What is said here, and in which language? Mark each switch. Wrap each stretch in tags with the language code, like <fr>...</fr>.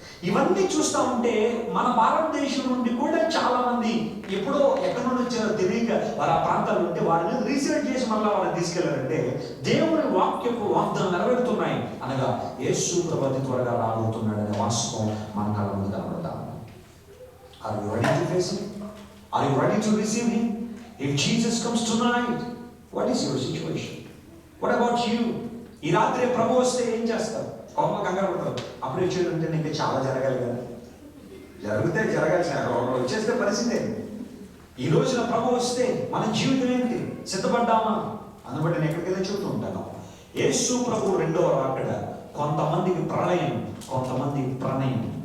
<te>ఇవన్నీ చూస్తూ ఉంటే మన భారతదేశం నుండి కూడా చాలా మంది ఎప్పుడో ఎక్కడి నుండి వచ్చారో తెలియక వారు ఆ ప్రాంతాలు ఉంటే వారి మీద రీసెర్చ్ చేసి మళ్ళీ వాళ్ళని తీసుకెళ్లారంటే దేవుని వాక్యపు వాగ్దానం నెరవేరుతున్నాయి అనగా యేసు ప్రభు అతి త్వరగా రాబోతున్నాడనే వాస్తవం మన కళ్ళ ముందు కనబడతా.</te> <en>Are you ready to face him? Are you ready to receive him? If Jesus comes tonight, what is your situation? What about you?</en> <te>ఈ రాత్రి ప్రభు వస్తే ఏం చేస్తారు? కోపం కంగారు పడతారు. అప్పుడు వచ్చేటంటే ఇంకా చాలా జరగాలి కదా, జరిగితే జరగాల్సిన వచ్చేస్తే పరిస్థితి. ఈ రోజున ప్రభు వస్తే మన జీవితం ఏంటి? సిద్ధపడ్డామా? అందుబట్టి నేను ఎక్కడికి వెళ్ళి చూస్తూ ఉంటాను. యేసు ప్రభు రెండవ రాకడ కొంతమందికి ప్రళయం, కొంతమంది ప్రణయం.</te>